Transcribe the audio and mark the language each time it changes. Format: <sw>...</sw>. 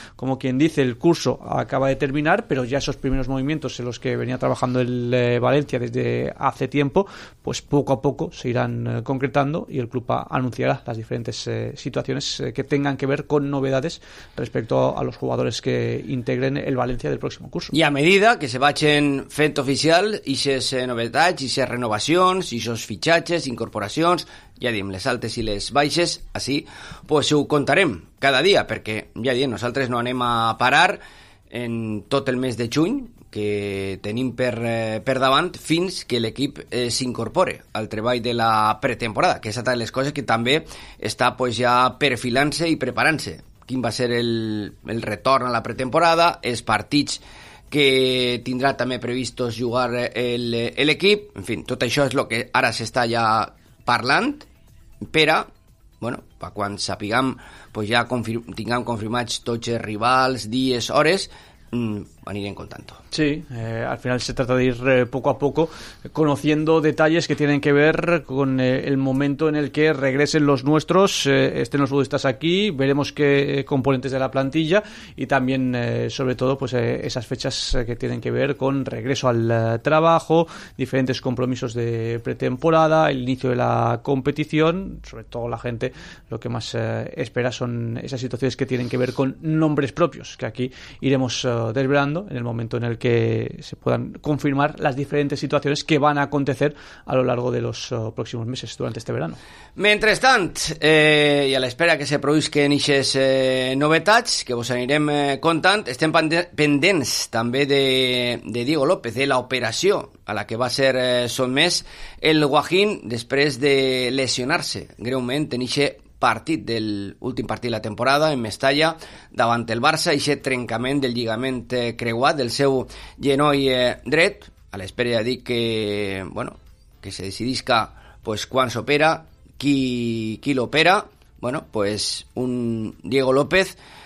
<es>Como quien dice, el curso acaba de terminar, pero ya esos primeros movimientos en los que venía trabajando el Valencia desde hace tiempo, pues poco a poco se irán concretando y el club anunciará las diferentes situaciones que tengan que ver con novedades respecto a los jugadores que integren el Valencia del próximo curso.</es> <ca>Y a medida que se vagin fent oficial i ses novetats, i ses renovacions, i ses fitxatges, incorporacions, ja diem, les altes i les baixes, així, pues ho contarem cada dia, perquè, ja diem, nosaltres no anem a parar en tot el mes de juny que tenim per davant fins que l'equip s'incorpore al treball de la pretemporada, que és una de les coses que també està pues, ja perfilant-se i preparant-se. Quin va ser el retorn a la pretemporada, els partits que tindrà també previstos jugar l'equip, en fi, tot això és el que ara s'està ja parlant, però, bueno, quan sapiguem, pues ja tinguem confirmats tots els rivals, dies, hores, anirem contant.</ca> <es>Sí, al final se trata de ir poco a poco conociendo detalles que tienen que ver con el momento en el que regresen los nuestros, estén los budistas aquí, veremos qué componentes de la plantilla y también, sobre todo, pues esas fechas que tienen que ver con regreso al trabajo, diferentes compromisos de pretemporada, el inicio de la competición, sobre todo la gente lo que más espera son esas situaciones que tienen que ver con nombres propios, que aquí iremos desvelando en el momento en el que se puedan confirmar las diferentes situaciones que van a acontecer a lo largo de los próximos meses durante este verano. Mientras tanto, y a la espera que se produzcan esas novedades</es> <ca>que vos anirem contant, estem pendents també de Diego López, de la operació a la que va ser sotmès el Guajín després de lesionar-se greument en ese partit del últim partit de la temporada en Mestalla davant el Barça, i aquest trencament del lligament creuat del seu genoll dret, a l'espera de dir que, bueno, que se decidisca pues, quan s'opera, qui l'opera, bueno, pues, un Diego López</ca>